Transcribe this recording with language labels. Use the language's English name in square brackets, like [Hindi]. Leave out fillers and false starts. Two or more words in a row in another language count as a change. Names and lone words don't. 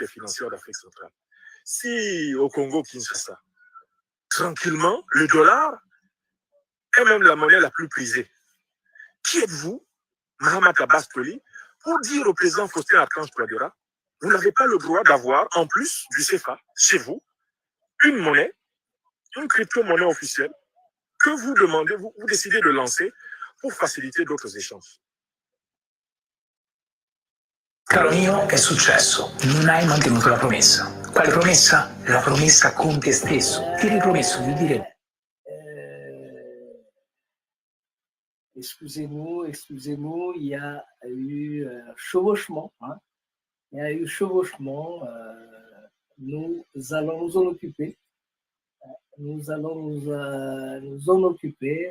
[French] financière d'Afrique centrale, si au Congo, Kinshasa, tranquillement, le dollar est même la monnaie la plus prisée, qui êtes-vous, Mahamat Abbas Toli, pour dire au président Faustin Archange Touadéra, vous n'avez pas le droit d'avoir, en plus du CFA, chez vous, une monnaie, une crypto-monnaie officielle, que vous demandez, vous décidez de lancer pour faciliter d'autres échanges. [Italian] Caro mio, è successo. Non hai mantenuto la promessa. Quale promessa? La promessa con te stesso. Ti eri promesso di dire... [French] Excusez-nous, il y a eu chevauchement. Hein. Il y a eu chevauchement. Nous allons nous en occuper. Nous allons nous en occuper.